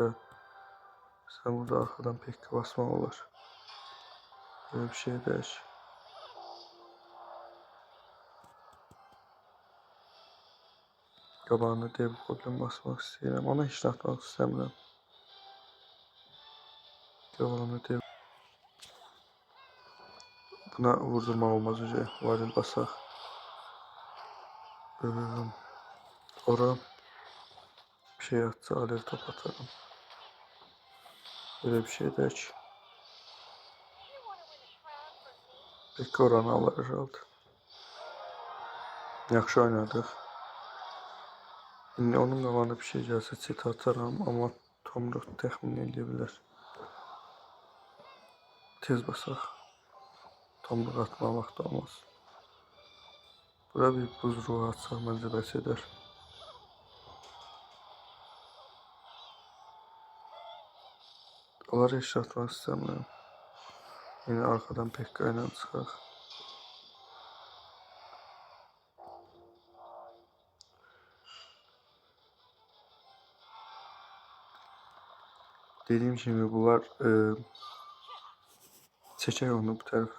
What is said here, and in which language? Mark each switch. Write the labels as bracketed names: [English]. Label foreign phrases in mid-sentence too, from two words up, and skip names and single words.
[Azerbaijani] Sən burada arxadan Pekka basmaq olur. Böyle bir şey deyək. Qabağına dev golem basmaq istəyirəm. Ona heç nə atmaq istəmirəm. Qabağına dev. Buna vurdurmaq olmaz öcə. Varil basaq. Ora bir şey atsa alev top atarım. Böyle bir şey deyək. [Turkish] Pekka oranı alır herhalde. [Azerbaijani] Yaxşı oynadıq. İndi onun qabağında bir şey gəlsə çetə atarım, amma Tomruq təxmin edə bilər. Tez basaq. Tomruq atmaq vaxtı olmaz. Bura bir buz ruhu atsaq məncə bəs edər. Onları heç atmaq istəmirəm. [Turkish] Yine arkadan Pekka ilə çıxaq. Dediğim gibi bunlar çeker onu bu tarafa.